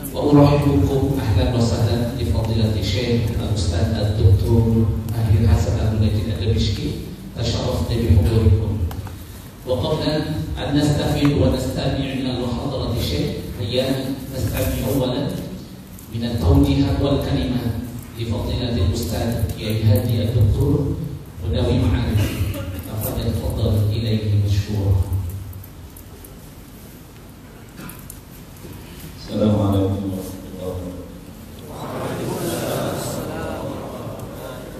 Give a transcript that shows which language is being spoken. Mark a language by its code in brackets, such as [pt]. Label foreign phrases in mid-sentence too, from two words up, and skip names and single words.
[ar] أرحب بكم أهلا وسهلا في فضيلة الشيخ الأستاذ الدكتور ماهر حسن المنجد البشكي. تشرفنا بحضوركم. وقبل أن نستفيد ونستمع من المحاضرة الشيخ هيا نستمع أولا من التوجيهات والكلمات لفضيلة الأستاذ كياهي هادي الدكتور مناوي معارف. فضل إليه مشكورا. السلام عليكم ورحمة الله وبركاته.